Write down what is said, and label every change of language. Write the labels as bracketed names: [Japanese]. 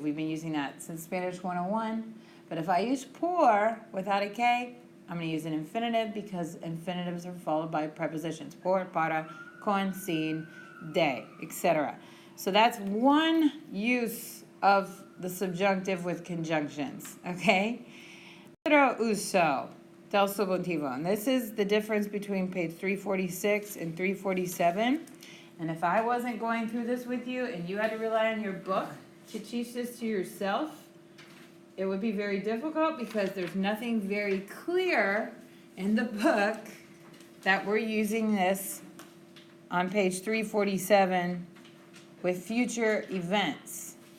[English] We've been using that since Spanish 101. But if I use por without a K, I'm going to use an infinitive because infinitives are followed by prepositions. [Spanish] Por, para, con, sin, de, etc. [English] So that's one use of the subjunctive with conjunctions, okay? [Spanish] Otro uso del subjuntivo. [English] And this is the difference between page 346 and 347. And if I wasn't going through this with you and you had to rely on your book to teach this to yourself, it would be very difficult because there's nothing very clear in the book that we're using this on page 347 with future events.